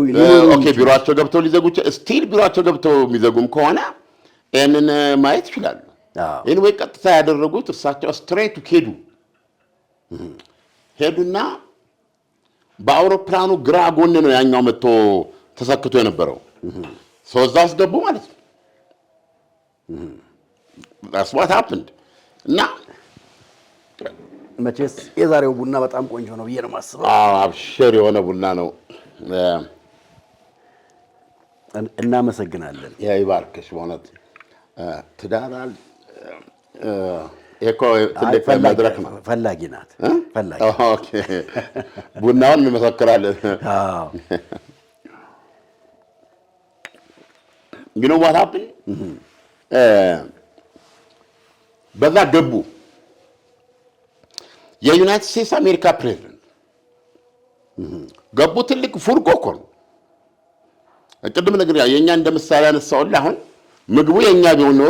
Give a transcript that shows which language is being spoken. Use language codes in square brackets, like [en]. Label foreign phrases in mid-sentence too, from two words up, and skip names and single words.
[am] ኦኬ ቢሮአቸው ገብተው ሊዘጉ ስቲል ቢሮአቸው ገብተው የሚዘጉም ከሆነ ይሄንን ማየት ይችላሉ። ይሄን ወይ ቀጥታ ያደረጉት እርሳቸው ስትሬት ሄዱና በአውሮፕላኑ ግራ ጎን ነው ያኛው መጥቶ ተሰክቶ የነበረው ሰው እዛ ውስጥ ገቡ ማለት ነው። [en] that's what happened [am] እና መቼስ የዛሬው ቡና በጣም ቆንጆ ነው ብዬ ነው የማስበው። አብሽር የሆነ ቡና ነው። እናመሰግናለን። ይባርክሽ በእውነት ትዳራል እኮ ትልቅ መድረክ ነው። ፈላጊ ናት ፈላጊ። ኦኬ ቡናውን እንመሰክራለን። [en] you know what happened [am] በዛ ገቡ። የዩናይትድ ስቴትስ አሜሪካ ፕሬዝዳንት ገቡ። ትልቅ ፉርጎ እኮ ነው። ቅድም ነገር የኛ እንደምሳሌ ያነሳውልህ። አሁን ምግቡ የኛ ቢሆን ኖሮ